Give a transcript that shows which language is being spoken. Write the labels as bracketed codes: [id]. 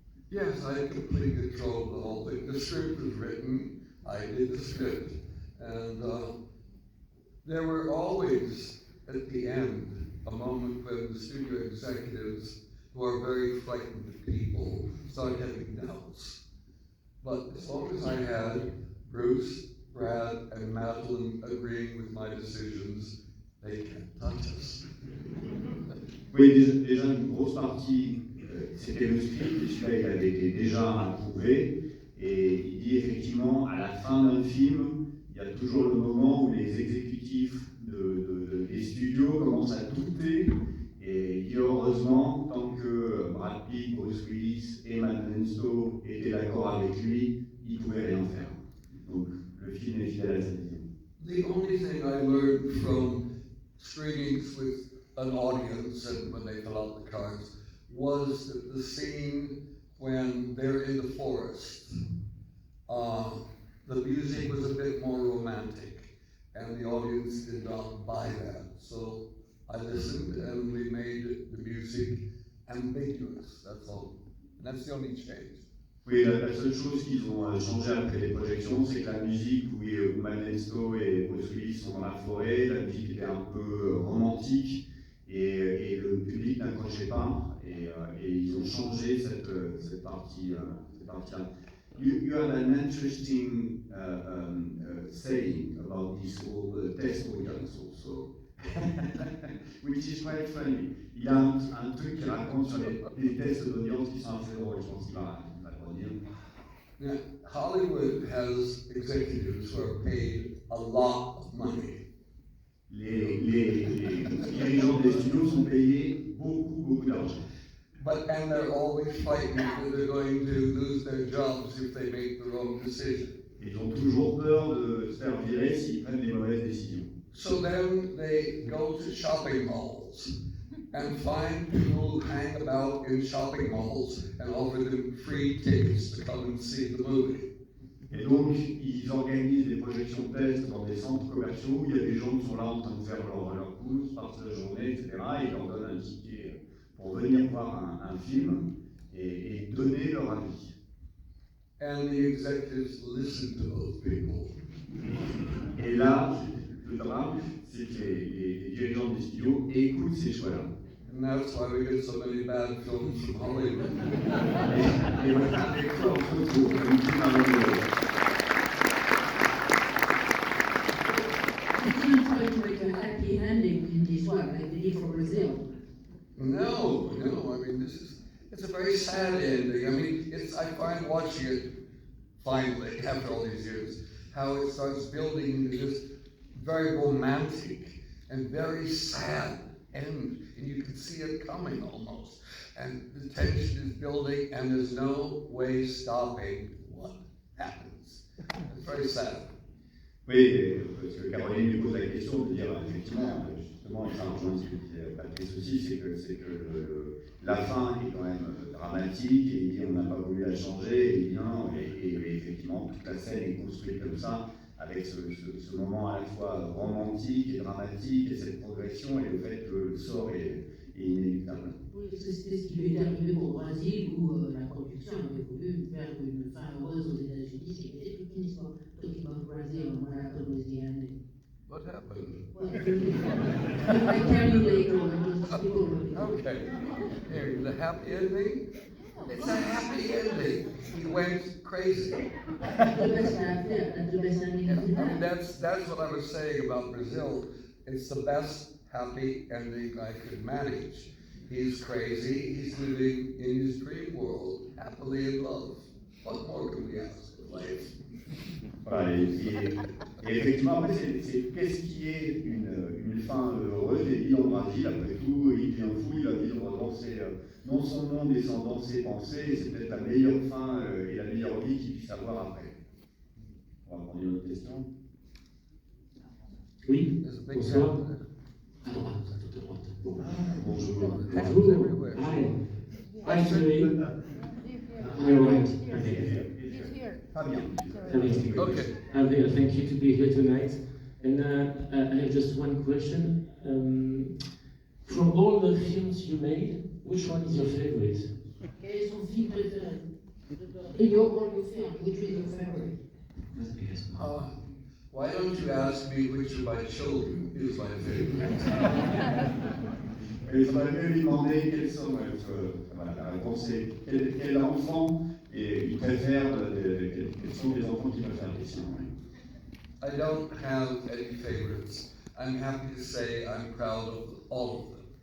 [en] Yes, I had complete control of the whole thing. The script was written, I did the script, and there were always, at the end, a moment when the studio executives, who are very frightened people, started having doubts. But as long as I had Bruce, Brad, and Madeline agreeing with my decisions, they can't touch us. [fr] Oui, déjà une grosse partie, c'était le script, et celui-là il avait été déjà approuvé, et il dit effectivement, à la fin d'un film, il y a toujours le moment où les exécutifs des studios commencent à douter, et il dit heureusement, tant que Brad Pitt, Bruce Willis et Madeleine Stowe étaient d'accord avec lui, il ne pouvait rien faire. Donc le film est fidèle à sa vision. [en] The only thing I learned from screenings with an audience and when they fill out the cards was that the scene when they're in the forest, the music was a bit more romantic, and the audience did not buy that. So I listened, and we made the music ambiguous. That's all. And that's the only change. [fr] Oui, la seule chose qu'ils ont changé après les projections, c'est que la musique où Madeleine Stowe et Bruce Willis sont dans la forêt, la musique était un peu romantique et le public n'accrochait pas et ils ont changé cette partie-là. [en] You have an interesting saying about this whole test audience also, which is quite funny. [fr] Il y a un truc qui raconte sur les tests d'audience qui sont assez drôles, je pense qu'il va redire. [en] Now, Hollywood has executives who are paid a lot of money. [fr] Les dirigeants des studios sont payés beaucoup d'argent. [en] And they're always frightened that they're going to lose their jobs if they make the wrong decision. [fr] Ils ont toujours peur de se faire virer s'ils prennent des mauvaises décisions. [en] So then they go to shopping malls and find people who hang about in shopping malls and offer them free tickets to come and see the movie. [fr] Et donc, ils organisent des projections de tests dans des centres commerciaux où il y a des gens qui sont là en train de faire leur course, partent la journée, etc. Et ils leur donnent un ticket pour venir voir un film et donner leur avis. [en] And the executives listen to those people. [fr] Et là, le drame, c'est que les dirigeants des studios écoutent ces choix-là. [en] And that's why we get so many bad films from Hollywood. [fr] Et voilà, avec quoi on se retrouve comme film à Hollywood. [en] You didn't try to make a happy ending in this one, like they did for Brazil. No, I mean, it's a very sad ending. I mean, I find watching it, finally, after all these years, how it starts building into this very romantic and very sad end, and you can see it coming almost. And the tension is building, and there's no way stopping what happens. It's very sad. [fr] Oui, parce que Caroline lui pose la question de dire, effectivement, justement, et ça rejoint ce que disait Patrice aussi, c'est que la fin est quand même dramatique, et il dit on n'a pas voulu la changer, et bien, et effectivement, toute la scène est construite comme ça, avec ce moment à la fois romantique et dramatique, et cette progression, et le fait que le sort est inéluctable. Oui, c'était ce qui lui est arrivé au Brésil, où la production avait voulu faire une fin heureuse aux États-Unis, ce qui était toute une histoire. [en] Talking about Brazil and what happened with the ending. What happened? Well, I tell you later when people will. Okay. Here, the happy ending? It's a happy ending. He went crazy. The best ending of the I mean, that's what I was saying about Brazil. It's the best happy ending I could manage. He's crazy. He's living in his dream world, happily in love. What more can we ask of life? [fr] Voilà, et effectivement, après, c'est qu'est-ce qui est une fin heureuse, et dit dans Brésil, après tout, il devient fou, il va vivre dans son monde et dans ses pensées, et c'est peut-être la meilleure fin et la meilleure vie qu'il puisse avoir après. On va prendre une autre question. Oui, [en] There's a big [fr] bonsoir. [en] camera there. [fr] À droite, tout à droite. Bonjour. [en] Hands [fr] Bonjour. [en] everywhere. Hi, Thierry. You're right. Okay. Fabien. Okay. I'm here. Thank you to be here tonight. And I have just one question. From all the films you made, which one is your favorite? [fr] Quel est son film préféré? Et [en] your film, which is your favorite? Why don't you ask me which of my children is my favorite? [fr] Il faudrait mieux lui demander quels sont. Voilà, la réponse est quel enfant il préfère, quels sont les enfants qui préfèrent les siens. [en] I don't have any favorites. I'm happy to say I'm proud of all of them.